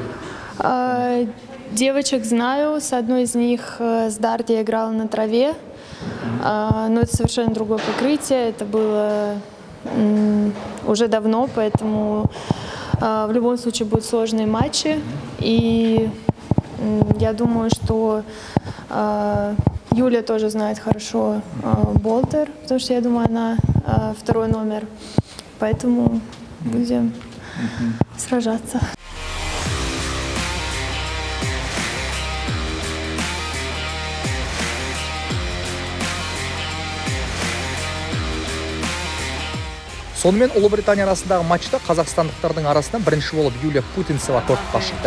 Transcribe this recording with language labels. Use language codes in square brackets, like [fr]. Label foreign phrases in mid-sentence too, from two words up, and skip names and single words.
[ru] Девочек знаю, с одной из них с Дарт я играла на траве, но это совершенно другое покрытие, это было уже давно, поэтому в любом случае будут сложные матчи, и я думаю, что Юля тоже знает хорошо Болтер, потому что я думаю, она второй номер. Поэтому будем сражаться. [kk] Сонымен Ұлыбритания арасындағы матчта қазақстандықтардың арасынан бірінші болып Юлия Путинцева кортқа шықты.